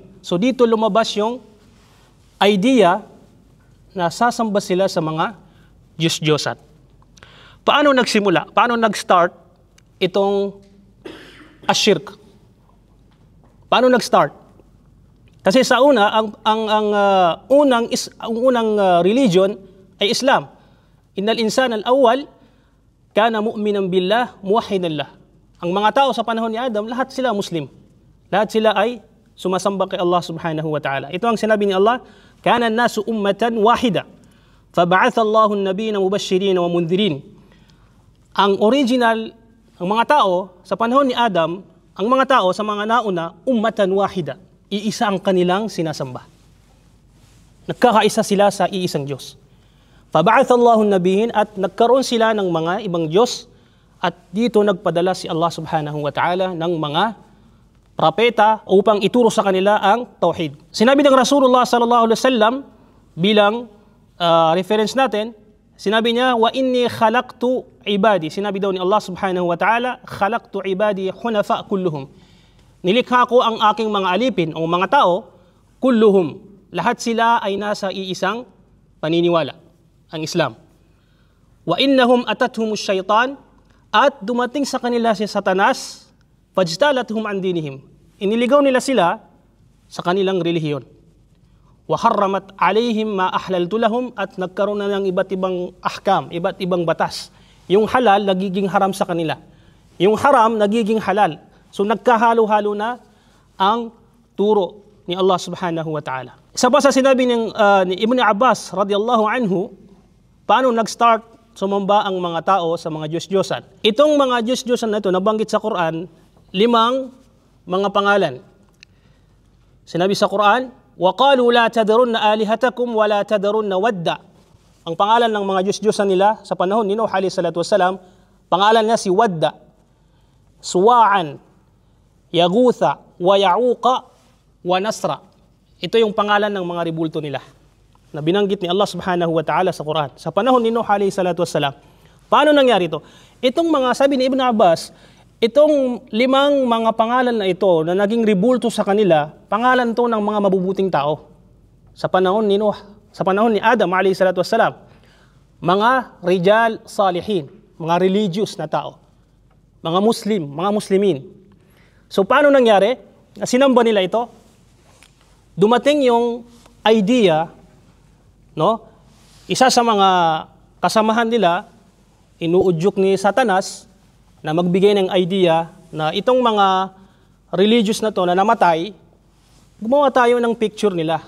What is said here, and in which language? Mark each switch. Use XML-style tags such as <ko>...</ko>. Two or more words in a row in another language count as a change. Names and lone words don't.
<tl>So, dito lumabas yung idea na sasamba sila sa mga Diyos-Diyosan. Paano nagsimula? Paano nag-start itong ashirk? Paano nag-start? Kasi sa una, ang unang religion ay Islam.</tl> <ar>إن الإنسان الأول كان مؤمنا بالله موحدا له.</ar> <tl>Ang mga tao sa panahon ni Adam, lahat sila Muslim. Lahat sila ay sumasamba kay Allah</tl> <ar>سبحانه وتعالى.</ar> <tl>Ito ang sinabi ni Allah,</tl> <ar>كان الناس أمة واحدة. فبعث الله النبيين مبشرين ومنذرين.</ar> <tl>Ang original, ang mga tao sa panahon ni Adam, ang mga tao sa mga nauna,</tl> <ar>أمة واحدة.</ar> <tl>Iisa ang kanilang sinasamba. Nagkakaisa sila sa iisang Diyos.</tl> <ar>فبعث الله النبيين,</ar> <tl>at nagkaroon sila ng mga ibang Diyos, at dito nagpadala si Allah</tl> <ar>سبحانه وتعالى</ar> <tl>ng mga propeta upang ituro sa kanila ang tauhid. Sinabi ng Rasulullah</tl> <ar>صلى الله عليه وسلم</ar> <tl>bilang reference natin, sinabi niya,</tl> <ar>وإني خلقت عبادي.</ar> <tl>Sinabi daw ni Allah</tl> <ar>سبحانه وتعالى, خلقت عبادي حنفاء كلهم.</ar> <tl>Nilikha ko ang aking mga alipin o mga tao, kulluhum. Lahat sila ay nasa iisang paniniwala, ang Islam.</tl> <ar>وإنهم أتتهم الشياطين,</ar> <tl>at dumating sa kanila si Satanas,</tl> <ar>فاجتالتهم عن دينهم.</ar> <tl>Iniligaw nila sila sa kanilang relihiyon.</tl> <ar>وحرمت عليهم ما أحللت لهم,</ar> <tl>at nagkaroon na ng iba't ibang ahkam, iba't ibang batas. Yung halal nagiging haram sa kanila. Yung haram nagiging halal. So nagkahalo-halo na ang turo ni Allah</tl> <ar>سبحانه وتعالى.</ar> <tl>Isa pa sa sinabi ni Ibn Abbas</tl> <ar>رضي الله عنه,</ar> <tl>paano nag-start sumamba ang mga tao sa mga Diyos-Diyosan. Itong mga Diyos-Diyosan na ito, nabanggit sa Quran, 5 mga pangalan. Sinabi sa Quran,</tl> <ar>وَقَالُوا لَا تَذَرُنَّ آلِهَتَكُمْ وَلَا تَذَرُنَّ وَدَّ.</ar> <tl>Ang pangalan ng mga Diyos-Diyosan nila sa panahon ni Nuh</tl> <ar>عليه الصلاة والسلام,</ar> <tl>pangalan niya si Wadda, Suwa'an, Yaghutha, wa Ya'uqa, wa Nasra. Ito yung pangalan ng mga ribulto nila na binanggit ni Allah</tl> <ar>سبحانه وتعالى</ar> <tl>sa Quran. Sa panahon ni Nuh</tl> <ar>عليه الصلاة والسلام.</ar> <tl>Paano nangyari ito? Itong mga, sabi ni Ibn Abbas, itong 5 mga pangalan na ito na naging ribulto sa kanila, pangalan to ng mga mabubuting tao. Sa panahon ni Nuh, sa panahon ni Adam</tl> <ar>عليه الصلاة والسلام. Mga رجال صالحين,</ar> <tl>mga religious na tao. Mga Muslim, mga Muslimin. So paano nangyari? Sinamba nila ito. Dumating yung idea, no? Isa sa mga kasamahan nila, inuudyok ni Satanas na magbigay ng idea na itong mga religious na to na namatay, gumawa tayo ng picture nila.</tl>